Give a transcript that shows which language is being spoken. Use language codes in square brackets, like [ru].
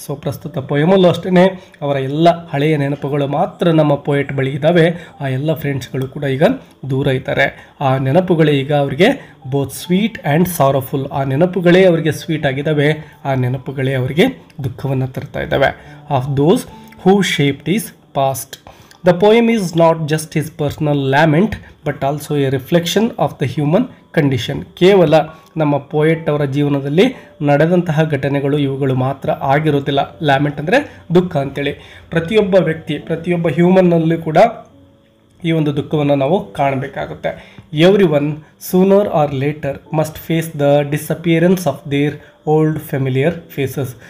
[kn] So ಪ್ರಸ್ತುತ ಪೊಯಮಲ್ಲೂ ಅಷ್ಟೇ ಅವರ ಎಲ್ಲ ಹಳೆಯ ನೆನಪುಗಳು ಮಾತ್ರ ನಮ್ಮ ಪೊಯೆಟ್ ಬಳಿ ಇದ್ದಾವೆ. ಆ ಎಲ್ಲ ಫ್ರೆಂಡ್ಸ್ಗಳು ಕೂಡ ಈಗ ದೂರ ಇದ್ದಾರೆ. ಆ ನೆನಪುಗಳೇ ಈಗ ಅವರಿಗೆ [en] Both sweet and sorrowful. [kn] ಆ ನೆನಪುಗಳೇ ಅವರಿಗೆ ಸ್ವೀಟ್ ಆಗಿದ್ದಾವೆ, ಆ ನೆನಪುಗಳೇ ಅವರಿಗೆ ದುಃಖವನ್ನು ತರ್ತಾ ಇದ್ದಾವೆ. [en] Of those who shaped his past. The poem is not just his personal lament but also a reflection of the human condition. [kn] ಕೇವಲ ನಮ್ಮ ಪೋಯೆಟ್ ಅವರ ಜೀವನದಲ್ಲಿ ನಡೆದಂತಹ ಘಟನೆಗಳು ಇವುಗಳು ಮಾತ್ರ ಆಗಿರೋದಿಲ್ಲ. ಲ್ಯಾಮೆಂಟ್ ಅಂದರೆ ದುಃಖ ಅಂತೇಳಿ. ಪ್ರತಿಯೊಬ್ಬ ವ್ಯಕ್ತಿ, ಪ್ರತಿಯೊಬ್ಬ ಹ್ಯೂಮನ್ನಲ್ಲಿ ಕೂಡ ಈ ಒಂದು ದುಃಖವನ್ನು ನಾವು ಕಾಣಬೇಕಾಗುತ್ತೆ. [en] Everyone sooner or later must face the disappearance of their old familiar faces.